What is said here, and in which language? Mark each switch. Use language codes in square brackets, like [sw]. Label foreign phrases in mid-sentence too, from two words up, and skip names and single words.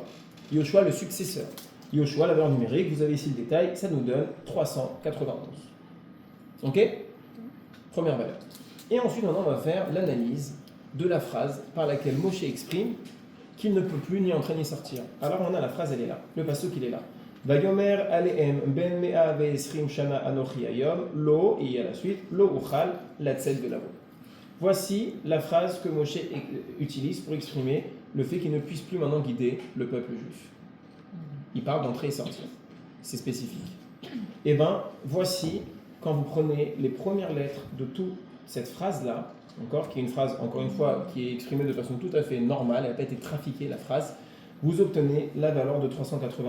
[fr] Yehoshua, le successeur. Yehoshua, la valeur numérique, vous avez ici le détail, ça nous donne 391. Ok? Première valeur. Et ensuite, maintenant, on va faire l'analyse de la phrase par laquelle Moshe exprime qu'il ne peut plus ni entrer ni sortir. Alors, on a la phrase, elle est là. Le pasuk, il est là. [he] ויאמר אליהם בן מאה ועשרים שנה אנכי היום לא, [fr] et il y a la suite, [he] לא אוכל לצאת ולבוא. [fr] Voici la phrase que Moshe utilise pour exprimer le fait qu'il ne puisse plus maintenant guider le peuple juif. Il parle d'entrer et sortir. C'est spécifique. Et bien, voici, quand vous prenez les premières lettres de toute cette phrase-là, encore, qui est une phrase, encore une fois, qui est exprimée de façon tout à fait normale, elle n'a pas été trafiquée, la phrase, vous obtenez la valeur de 391.